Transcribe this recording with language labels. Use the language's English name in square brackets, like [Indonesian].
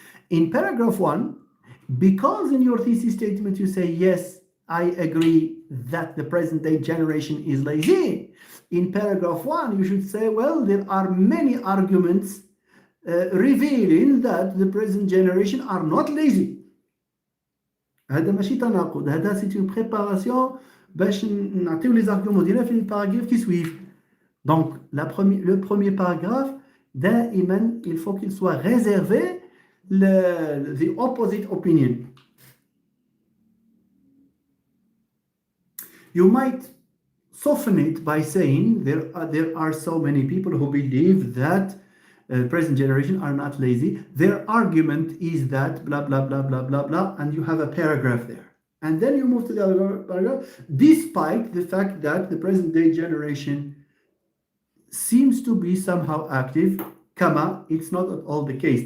[English] In paragraph 1, because in your thesis statement you say, yes, I agree that the present day generation is lazy, in paragraph 1 you should say, well, there are many arguments revealing that the present generation are not lazy. [Arabic] هذا ماشي تناقض، هذا [French] c'est une préparation [Arabic] باش نعطيو [French] les arguments [Arabic] ديالنا في الباراغراف [French] qui suivent. Donc le premier paragraphe [Arabic] دائما [French] il faut qu'il soit réservé [English] the opposite opinion. You might soften it by saying there are so many people who believe that present generation are not lazy. Their argument is that blah, blah, blah, blah, blah, blah, and you have a paragraph there. And then you move to the other paragraph, despite the fact that the present day generation seems to be somehow active, comma, it's not at all the case.